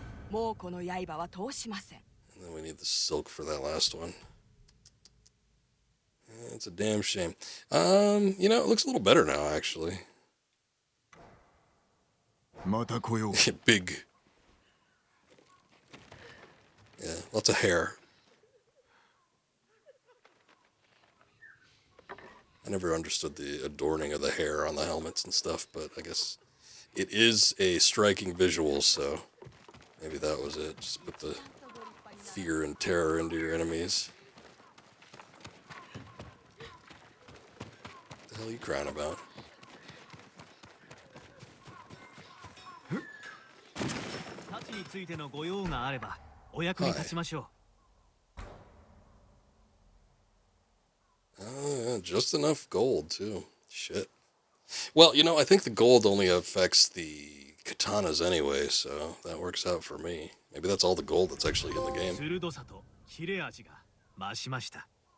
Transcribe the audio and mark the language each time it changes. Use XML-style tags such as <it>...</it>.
<ja>もうこの刃は通しません。</ja> <en>And then we need the silk for that last one. It's a damn shame. You know, it looks a little better now, actually.</en> <ja>また来よう。</ja> <en>Big. Yeah, lots of hair. I never understood the adorning of the hair on the helmets and stuff, but I guess it is a striking visual, so maybe that was it. Just put the fear and terror into your enemies. What the hell are you crying about?</en> <ja>太刀についてのご用があればお役に立ちましょう。</ja> <en>Yeah, just enough gold, too. Shit. Well, you know, I think the gold only affects the katanas anyway, so that works out for me. Maybe that's all the gold that's actually in the game.</en> <ja>鋭さと切れ味が増しました。</ja>